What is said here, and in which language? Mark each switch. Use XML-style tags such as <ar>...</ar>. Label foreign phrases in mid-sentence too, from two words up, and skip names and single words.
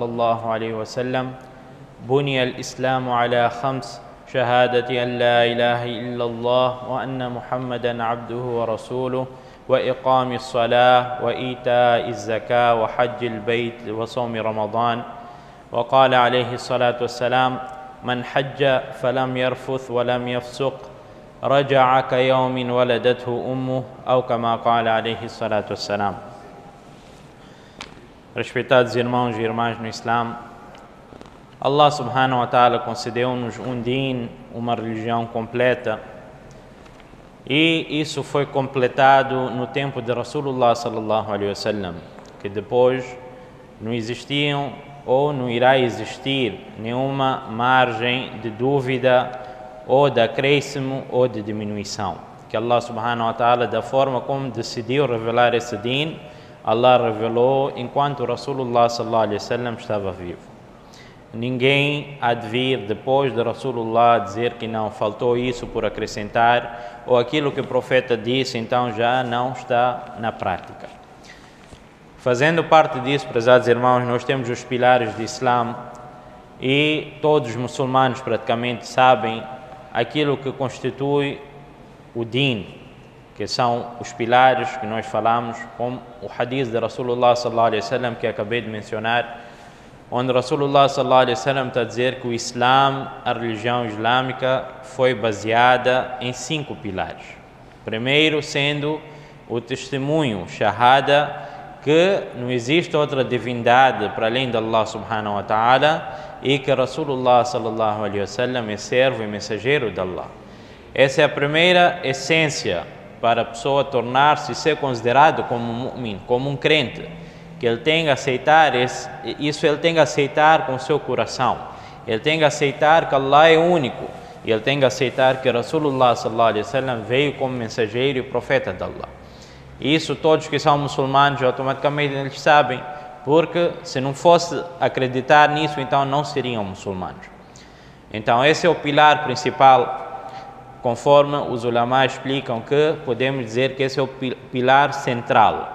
<ar>الله عليه وسلم بني الإسلام على خمس شهادة أن لا إله إلا الله وأن محمدا عبده ورسوله وإقام الصلاة وإيتاء الزكاة وحج البيت وصوم رمضان وقال عليه الصلاة والسلام من حج فلم يرفث ولم يفسق رجع كيوم ولدته أمه أو كما قال عليه الصلاة والسلام.</ar> <pt>Respeitados irmãos e irmãs no Islã,</pt> <ar>الله سبحانه وتعالى</ar> <pt>concedeu-nos din, uma religião completa, e isso foi completado no tempo de</pt> <ar>رسول الله صلى الله عليه وسلم,</ar> <pt>que depois não existiam ou não irá existir nenhuma margem de dúvida ou de acréscimo ou de diminuição. Que</pt> <ar>الله سبحانه وتعالى,</ar> <pt>da forma como decidiu revelar esse din, Allah revelou enquanto</pt> <ar>رسول الله صلى الله عليه وسلم</ar> <pt>estava vivo. Ninguém há de vir depois de Rasulullah dizer que não faltou isso por acrescentar, ou aquilo que o profeta disse então já não está na prática. Fazendo parte disso, prezados irmãos, nós temos os pilares do Islã, e todos os muçulmanos praticamente sabem aquilo que constitui o din, que são os pilares que nós falamos, como o hadith de</pt> <ar>رسول الله صلى الله عليه وسلم</ar> <pt>que acabei de mencionar, onde</pt> <ar>رسول الله صلى الله عليه وسلم</ar> <pt>está a dizer que o Islã, a religião islâmica, foi baseada em 5 pilares. Primeiro sendo o testemunho, shahada, que não existe outra divindade para além de</pt> <ar>الله سبحانه وتعالى,</ar> <pt>e que</pt> <ar>رسول الله صلى الله عليه وسلم</ar> <pt>é servo e mensageiro de Allah. Essa é a primeira essência para a pessoa tornar-se e ser considerado como um mu'min, como um crente, que ele tem que aceitar isso, ele tem que aceitar com o seu coração, ele tem que aceitar que Allah é único, e ele tem que aceitar que</pt> <ar>رسول الله صلى الله عليه وسلم</ar> <pt>veio como mensageiro e profeta de Allah. E isso todos que são muçulmanos automaticamente eles sabem, porque se não fosse acreditar nisso, então não seriam muçulmanos. Então esse é o pilar principal, conforme os ulamás explicam, que podemos dizer que esse é o pilar central.</pt>